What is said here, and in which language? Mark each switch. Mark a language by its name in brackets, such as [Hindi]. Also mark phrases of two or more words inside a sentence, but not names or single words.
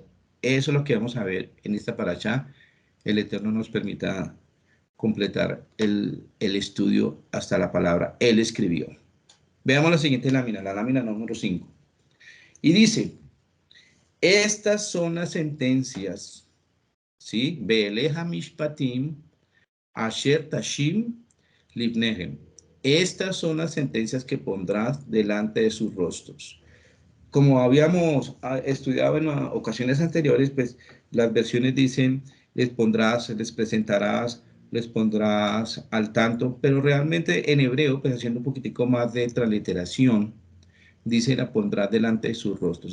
[Spanish] Eso es lo que vamos a ver en esta paracha. El Eterno nos permita completar el estudio hasta la palabra él escribió. Veamos la siguiente lámina, la lámina número 5. Y dice, estas son las sentencias, ¿sí? [Hebrew] ואלה משפטים אשר תשים לפניהם. [Spanish] Estas son las sentencias que pondrás delante de sus rostros. Como habíamos estudiado en ocasiones anteriores, pues las versiones dicen, les pondrás, les presentarás, les pondrás al tanto, pero realmente en hebreo, pues haciendo un poquitico más de transliteración, dice la pondrás delante de sus rostros.